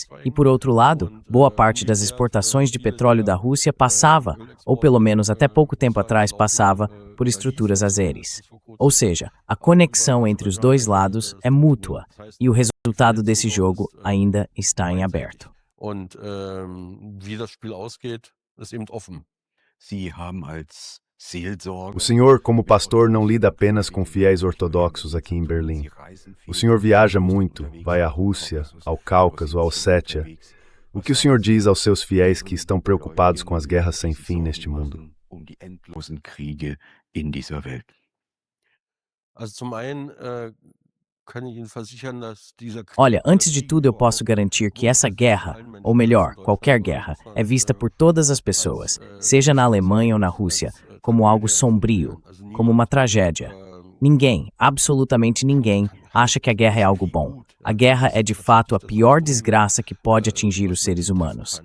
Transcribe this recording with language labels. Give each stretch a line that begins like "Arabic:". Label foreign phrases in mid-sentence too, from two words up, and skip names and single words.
Portuguese: E, por outro lado, boa parte das exportações de petróleo da Rússia passava, ou pelo menos até pouco tempo atrás passava, por estruturas azeris. Ou seja, a conexão entre os dois lados é mútua, e o resultado desse jogo ainda está em aberto.
German: Und wie das Spiel ausgeht, ist eben offen. Sie haben als Seelsorger.
Portuguese: O senhor, como pastor, não lida apenas com fiéis ortodoxos aqui em Berlim. O senhor viaja muito, vai à Rússia, ao Cáucaso, à Ossétia. O que o senhor diz aos seus fiéis que estão preocupados com as guerras sem fim neste mundo?
German: Die endlosen Kriege in dieser Welt. Also zum einen kann ich Ihnen versichern, dass dieser Krieg,
Portuguese: Olha, antes de tudo eu posso garantir que essa guerra, ou melhor, qualquer guerra, é vista por todas as pessoas, seja na Alemanha ou na Rússia, como algo sombrio, como uma tragédia. Ninguém, absolutamente ninguém, acha que a guerra é algo bom. A guerra é de fato a pior desgraça que pode atingir os seres humanos.